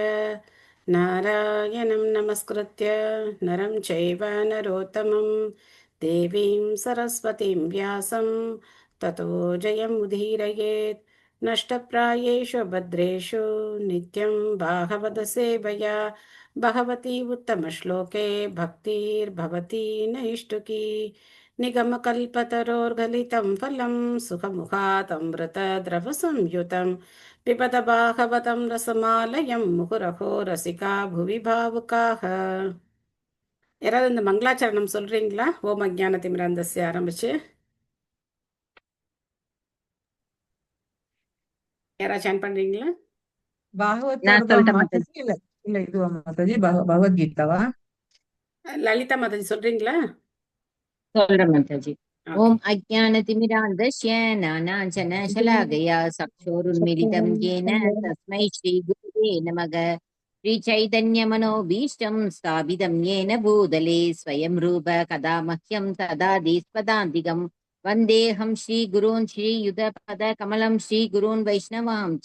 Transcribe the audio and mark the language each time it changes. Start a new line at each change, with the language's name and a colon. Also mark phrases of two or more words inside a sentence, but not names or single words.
Sanskrit: नारायणं नमस्कृत्य नरं चैव नरोत्तमं देवीं सरस्वतीं व्यासं ततो जयमुदीरयेत् नष्टप्रायेषु भद्रेषु नित्यं भागवतसेवया भगवती उत्तमश्लोके भक्तिर्भवती नैष्टुकी निगमकल्पतरोर्गलितं फलं सुखमुखातमृतद्रवसंयुतं पिबत भागवतं रसमालयं मुहुरहो रसिका भुवि भावुकाः.
Tamil: யாராவது இந்த மங்களாச்சரணம் சொல்றீங்களா?
Sanskrit: ओम् अज्ञान तिमिरान्धस्य
Tamil: ஆரம்பிச்சு யாராவது சான் பண்றீங்களா? நான்
Kannada: ಭಾಗವತರ್ವ
Tamil: சொல்லிட்டேன்
Kannada: ಮಾತಾಜಿ
Tamil: மாதாஜி.
Kannada: ಇಲ್ಲ ಇಲ್ಲ ಇದು ಮಾತಾಜಿ ಭಗವದ್ಗೀತಾವಾ
Tamil: லலிதா மாதாஜி சொல்றீங்களா? சொல்றேன் மாதாஜி. ஓகே.
Sanskrit: ओम् अज्ञानतिमिरान्धस्य ज्ञानाञ्जनशलाकया चक्षुरुन्मीलितम् येन तस्मै श्रीगुरुवे नमः. श्रीचैतन्यमनोभीष्टं स्थापितं येन भूतले स्वयं रूप कदा मह्यं तदादि स्पदान्तिकं वन्देऽहं श्रीगुरून् श्रीयुतपदकमलं श्रीगुरून् वैष्णवां च